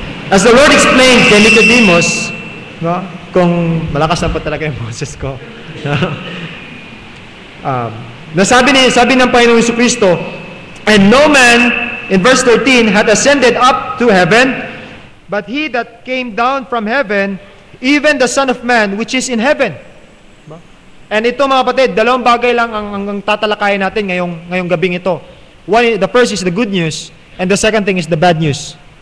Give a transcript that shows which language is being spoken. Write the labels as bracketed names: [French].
[English] As the Lord explained kay Nicodemus, no, [Filipino] kung malakas na pa talaga yung boses ko, sabi ng Panginoong Jesucristo, [English] and no man, in verse 13, had ascended up to heaven, but he that came down from heaven, even the Son of Man, which is in heaven. [Filipino] And ito mga kapatid, dalawang bagay lang ang tatalakayin natin ngayong gabing ito. [English] The first is the good news, and the second thing is the bad news.